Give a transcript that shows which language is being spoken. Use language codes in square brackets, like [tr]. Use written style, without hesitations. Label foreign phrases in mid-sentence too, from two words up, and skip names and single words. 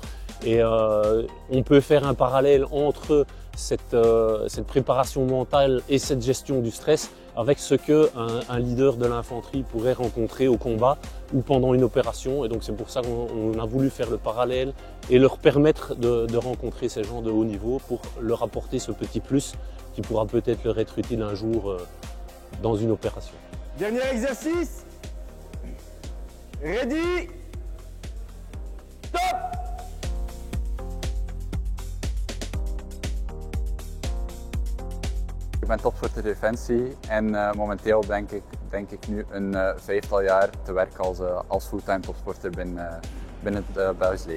[fr] Et on peut faire un parallèle entre cette préparation mentale et cette gestion du stress avec ce qu'un leader de l'infanterie pourrait rencontrer au combat ou pendant une opération. Et donc c'est pour ça qu'on a voulu faire le parallèle et leur permettre de rencontrer ces gens de haut niveau pour leur apporter ce petit plus qui pourra peut-être leur être utile un jour dans une opération. Dernier exercice. Ready. Top. [nl] Ik ben topsporter Defensie en momenteel denk ik nu een vijftal jaar te werken als fulltime topsporter binnen het Belgisch leger.